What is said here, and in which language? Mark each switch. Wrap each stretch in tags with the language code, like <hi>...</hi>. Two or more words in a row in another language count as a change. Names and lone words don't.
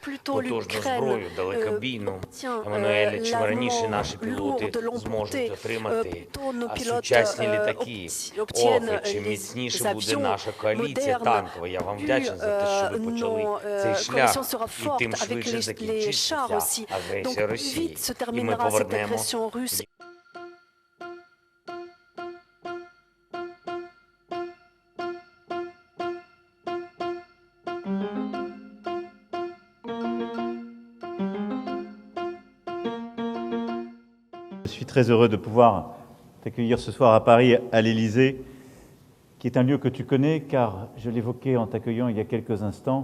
<uk>потужну зброю, далекобійну, Еммануель, чим раніше наші пілоти зможуть отримати сучасні літаки, чим міцніше буде наша коаліція танкова. Я вам вдячний за те, що ви почали цей шлях, і тим швидше закінчиться агресія Росії, і ми повернемо.</uk> <fr>Je suis très heureux de pouvoir t'accueillir ce soir à Paris, à l'Élysée, qui est un lieu que tu connais, car je l'évoquais en t'accueillant il y a quelques instants.</fr>